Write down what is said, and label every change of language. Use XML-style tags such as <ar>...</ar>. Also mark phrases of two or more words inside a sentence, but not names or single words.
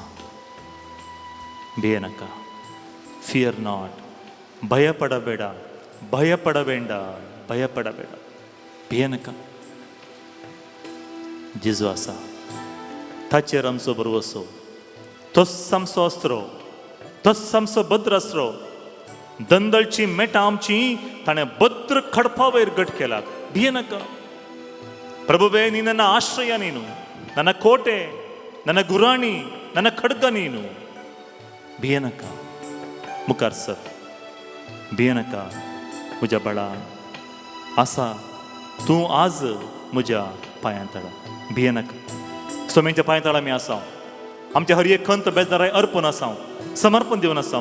<kok>भियेनाका,</kok> <en>fear not,</en> <kn>ಭಯಪಡಬೇಡ, ಭಯಪಡಬೇಡ, ಭಯಪಡಬೇಡ,</kn> <kok>भियेनाका. जेजू आसा, ताचेर आमचो बरवसो, तोच आमचो अस्रो, तोच आमचो भद्र अस्रो. दंदलची मेटां आमची ताणें भद्र खडपा वयर घट केलात. भियेनाका.</kok> <kn>ಪ್ರಭುವೇ, ನೀ ನನ್ನ ಆಶ್ರಯ, ನೀನು ನನ್ನ ಕೋಟೆ, ನನ್ನ ಗುರಾಣಿ, ನನ್ನ ಖಡ್ಗ ನೀನು.</kn> <kok>भियेनाका, मुखार सर. भियेनाका म्हज्या बाळा, आसा तूं आज म्हज्या पांयांतळा. भियेनाका. स्वामींच्या पांयांतळा आमी आसा. आमच्या हर एक खंत बेजाराय अर्पण आसा, समर्पण दिवन आसा.</kok>